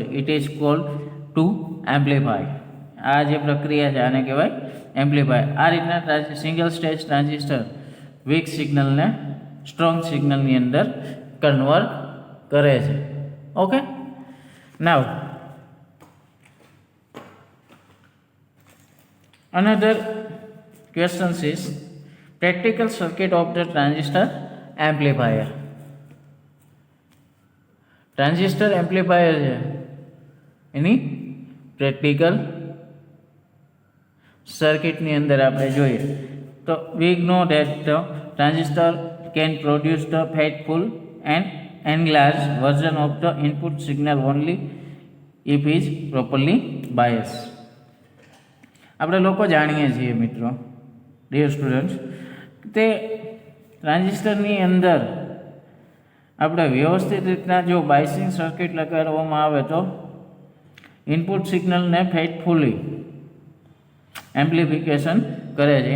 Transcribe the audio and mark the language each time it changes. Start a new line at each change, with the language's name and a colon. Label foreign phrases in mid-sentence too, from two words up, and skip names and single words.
English: It is called to amplify.
Gujarati: આ જે પ્રક્રિયા છે આને કહેવાય એમ્પ્લીફાય. આ રીતના
English: single stage transistor
Gujarati: વીક સિગ્નલને સ્ટ્રોંગ સિગ્નલની અંદર કન્વર્ટ કરે છે.
English: Okay, now another question is practical circuit of the transistor amplifier.
Gujarati: ટ્રાન્ઝિસ્ટર એમ્પ્લીફાયર છે એની પ્રેક્ટિકલ સર્કિટની અંદર આપણે જોઈએ તો
English: we know that the transistor can produce the faithful an enlarged version of the input signal only if is properly biased.
Gujarati: આપણે લોકો જાણીએ છીએ મિત્રો,
English: dear students,
Gujarati: તે ટ્રાન્ઝિસ્ટરની અંદર આપણે વ્યવસ્થિત રીતના જો
English: biasing circuit
Gujarati: લગાડવામાં આવે તો ઇનપુટ સિગ્નલને
English: faithfully amplification
Gujarati: કરે છે.